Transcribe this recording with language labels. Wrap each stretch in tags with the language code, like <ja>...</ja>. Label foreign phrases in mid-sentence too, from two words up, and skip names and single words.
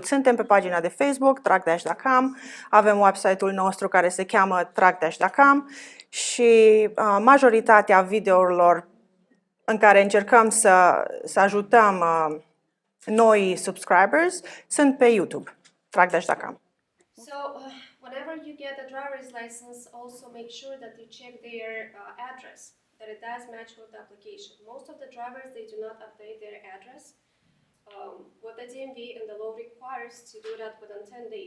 <ro>Suntem pe pagina de Facebook, trackdash.com, avem website-ul nostru care se cheamă trackdash.com și majoritatea videourilor în care încercăm să ajutăm noi subscribers sunt pe YouTube, trackdash.com.</ro> <en>So, whenever you get a driver's license, also make sure that you check their address, that it does match with the application. Most of the drivers, they do not update their address. What the DMV and the law requires to do that within 10 days.</en>